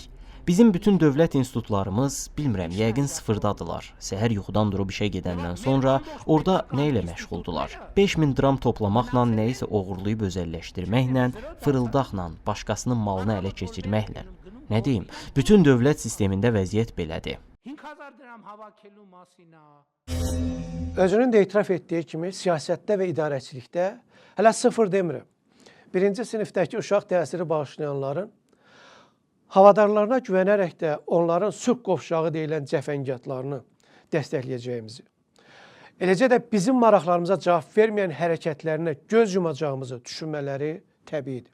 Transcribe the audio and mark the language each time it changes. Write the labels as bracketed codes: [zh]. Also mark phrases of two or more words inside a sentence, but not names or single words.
[az] Bizim bütün dövlət institutlarımız, bilmirəm, yəqin sıfırdadılar. Səhər yuxudan durub işə gedəndən sonra orada nə ilə məşğuldular? 5000 dram toplamaqla, nəyisə oğurlayıb özəlləşdirməklə, fırıldaqla, başqasının malını ələ keçirməklə. Nə deyim, bütün dövlət sistemində vəziyyət belədir. [hy] 5000 դրամ հավաքելու մասին է։ [az] Özünün də etiraf etdiyi kimi siyasətdə və idarəçilikdə hələ sıfır demirəm. Birinci sinifdəki uşaq təsiri bağışlayanların havadarlarına güvənərək də onların sülh qovşağı deyilən cəfəngiyatlarını dəstəkləyəcəyimizi, eləcə də bizim maraqlarımıza cavab verməyən hərəkətlərinə göz yumacağımızı düşünmələri təbiidir.